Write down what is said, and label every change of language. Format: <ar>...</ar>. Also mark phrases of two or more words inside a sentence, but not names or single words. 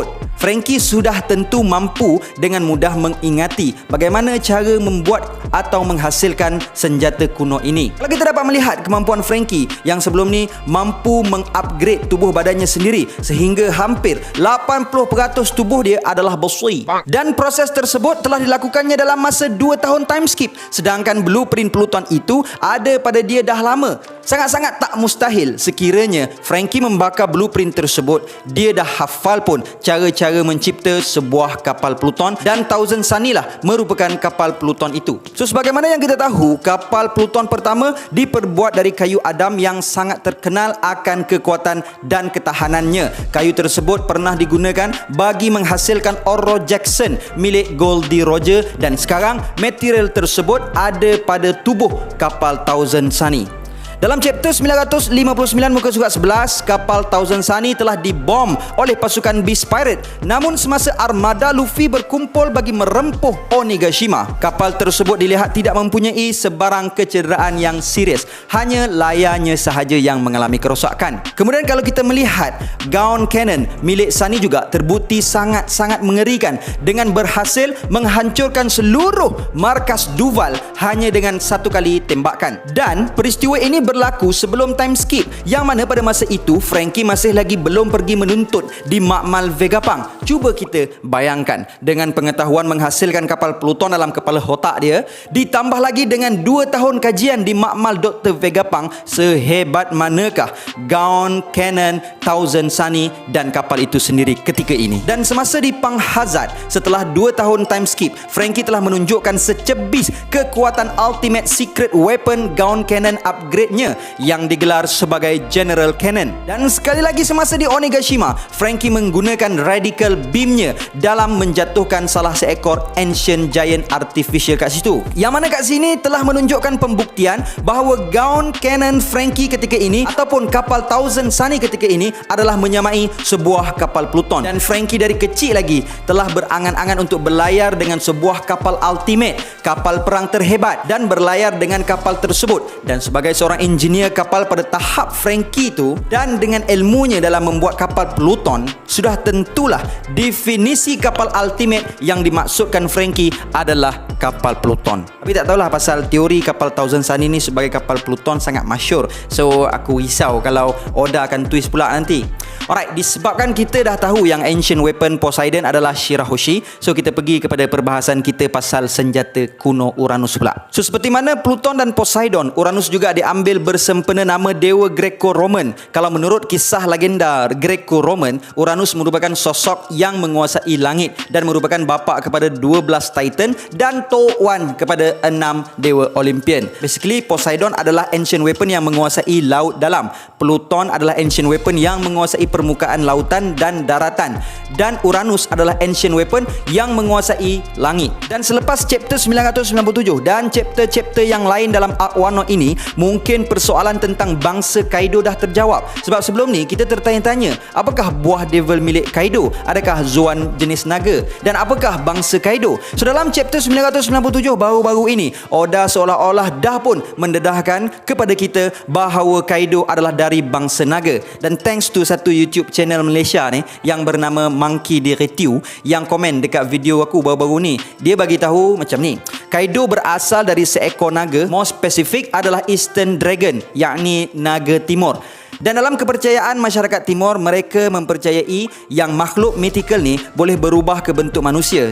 <ms>Frankie sudah tentu mampu dengan mudah mengingati bagaimana cara membuat atau menghasilkan senjata kuno ini. Kalau kita dapat melihat kemampuan Frankie yang sebelum ni mampu mengupgrade tubuh badannya sendiri sehingga hampir 80% tubuh dia adalah besi. Dan proses tersebut telah dilakukannya dalam masa 2 tahun</ms> <en>time skip.</en> <ms>Sedangkan blueprint Pluton itu ada pada dia dah lama. Sangat-sangat tak mustahil sekiranya Frankie membakar blueprint tersebut, dia dah hafal pun cara-cara mencipta sebuah kapal Pluton, dan Thousand Sunny lah merupakan kapal Pluton itu. So sebagaimana yang kita tahu, kapal Pluton pertama diperbuat dari kayu Adam yang sangat terkenal akan kekuatan dan ketahanannya. Kayu tersebut pernah digunakan bagi menghasilkan Oro Jackson milik Goldie Roger, dan sekarang material tersebut ada pada tubuh kapal Thousand Sunny. Dalam chapter 959 muka surat 11, kapal Thousand Sunny telah dibom oleh pasukan Beast Pirate. Namun semasa armada Luffy berkumpul bagi merempuh Onigashima, kapal tersebut dilihat tidak mempunyai sebarang kecederaan yang serius. Hanya layarnya sahaja yang mengalami kerosakan. Kemudian kalau kita melihat Gaon Cannon milik Sunny juga terbukti sangat-sangat mengerikan dengan berhasil menghancurkan seluruh markas Duval hanya dengan satu kali tembakan. Dan peristiwa ini berlaku sebelum</ms> <en>time skip,</en> <ms>yang mana pada masa itu Frankie masih lagi belum pergi menuntut di Makmal Vegapunk. Cuba kita bayangkan, dengan pengetahuan menghasilkan kapal Pluton dalam kepala otak dia, ditambah lagi dengan 2 tahun kajian di Makmal Dr. Vegapunk, sehebat manakah Gaon Cannon, Thousand Sunny dan kapal itu sendiri ketika ini. Dan semasa di Pang Hazard, setelah 2 tahun</ms> <en>time skip,</en> <ms>Frankie telah menunjukkan secebis kekuatan</ms> <en>ultimate secret weapon</en> <ms>Gaon Cannon upgrade yang digelar sebagai General Cannon. Dan sekali lagi semasa di Onigashima, Frankie menggunakan Radical Beam-nya dalam menjatuhkan salah seekor Ancient Giant Artificial kat situ. Yang mana kat sini telah menunjukkan pembuktian bahawa Gaon Cannon Frankie ketika ini ataupun kapal Thousand Sunny ketika ini adalah menyamai sebuah kapal Pluton. Dan Frankie dari kecil lagi telah berangan-angan untuk berlayar dengan sebuah kapal ultimate, kapal perang terhebat, dan berlayar dengan kapal tersebut. Dan sebagai seorang engineer kapal pada tahap Frankie itu, dan dengan ilmunya dalam membuat kapal Pluton, sudah tentulah definisi kapal ultimate yang dimaksudkan Frankie adalah kapal Pluton. Tapi tak tahulah pasal teori kapal Thousand Sunny ni sebagai kapal Pluton sangat masyur. So aku risau kalau Oda akan twist pula nanti. Alright, disebabkan kita dah tahu yang</ms> <en>ancient weapon</en> <ms>Poseidon adalah Shirahoshi, so kita pergi kepada perbahasan kita pasal senjata kuno Uranus pula. So seperti mana Pluton dan Poseidon, Uranus juga diambil bersempena nama dewa Greco-Roman. Kalau menurut kisah legenda Greco-Roman, Uranus merupakan sosok yang menguasai langit dan merupakan bapa kepada 12 Titan dan Tuan kepada 6 dewa Olympian. Basically, Poseidon adalah</ms> <en>ancient weapon</en> <ms>yang menguasai laut dalam. Pluton adalah</ms> <en>ancient weapon</en> <ms>yang menguasai permukaan lautan dan daratan, dan Uranus adalah</ms> <en>ancient weapon</en> <ms>yang menguasai langit. Dan selepas chapter 997 dan chapter-chapter yang lain dalam Arc Wano ini, mungkin persoalan tentang bangsa Kaido dah terjawab. Sebab sebelum ni kita tertanya-tanya, apakah buah devil milik Kaido? Adakah Zoan jenis naga? Dan apakah bangsa Kaido? So dalam chapter 997 baru-baru ini, Oda seolah-olah dah pun mendedahkan kepada kita bahawa Kaido adalah dari bangsa naga. Dan</ms> <en>thanks to</en> <ms>satu YouTube channel Malaysia ni yang bernama Monkey Directive yang komen dekat video aku baru-baru ni, dia bagi tahu macam ni: Kaido berasal dari seekor naga,</ms> <en>more specific</en> <ms>adalah</ms> <en>Eastern Dragon,</en> <ms>yakni naga timur. Dan dalam kepercayaan masyarakat timur, mereka mempercayai yang makhluk mythical ni boleh berubah ke bentuk manusia.</ms>